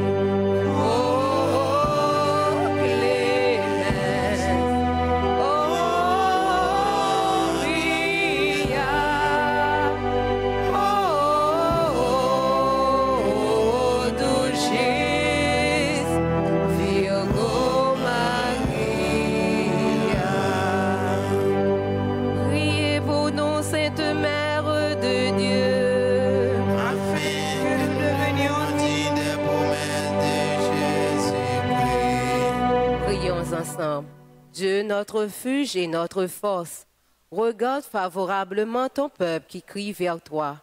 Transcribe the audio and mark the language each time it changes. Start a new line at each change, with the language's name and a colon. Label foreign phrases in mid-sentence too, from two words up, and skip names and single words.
Latin: O clemens, o via, o dulcis Virgo Maria.
French: Priez pour nous, Sainte Mère de Dieu, afin que nous devenions dignes des promesses de Jésus-Christ. prions ensemble. Dieu, notre refuge et notre force, regarde favorablement ton peuple qui crie vers toi.